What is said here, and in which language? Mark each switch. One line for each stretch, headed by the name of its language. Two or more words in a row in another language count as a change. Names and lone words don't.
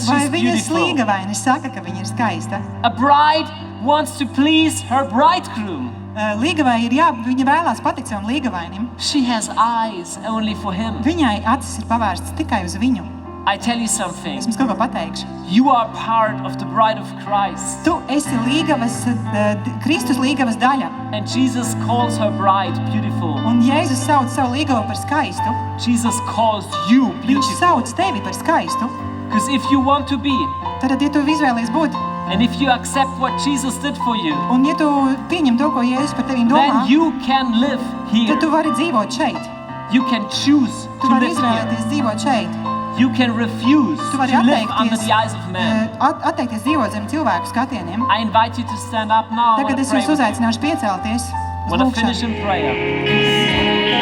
Latvian: Vai
English: she's
Latvian: viņas
English: beautiful,
Latvian: līgavaini saka, ka viņa ir skaista?
English: a bride wants to please her bridegroom.
Latvian: Līgavai ir viņa vēlās patikt savam līgavainim.
English: She has eyes only for him.
Latvian: Viņai acis ir pavērstas tikai uz viņu.
English: I tell you something.
Latvian: Es jums kaut ko pateikšu.
English: You are part of the bride of Christ.
Latvian: Tu esi Kristus līgavas daļa.
English: And Jesus calls her bride beautiful.
Latvian: Un Jēzus sauc savu līgavu par skaistu.
English: Jesus calls you
Latvian: Viņš
English: beautiful.
Latvian: sauc tevi par skaistu.
English: Because if you want to be,
Latvian: Tad, ja tu izvēlies būt,
English: and if you accept what Jesus did for you,
Latvian: un ja tu pieņem to, ko Jēzus par tevīm domā,
English: then you can live here.
Latvian: tad tu vari dzīvot šeit.
English: You can choose
Latvian: Tu
English: to
Latvian: vari
English: live here.
Latvian: izvēlēties dzīvot šeit.
English: You can refuse
Latvian: Tu vari
English: to live under
Latvian: atteikties,
English: the eyes of man.
Latvian: atteikties dzīvot zem cilvēku skatieniem.
English: I invite you to stand up now. I
Latvian: Tagad
English: want
Latvian: es
English: to pray
Latvian: jūs
English: with you.
Latvian: uzaicināšu piecelties.
English: I want to finish in prayer.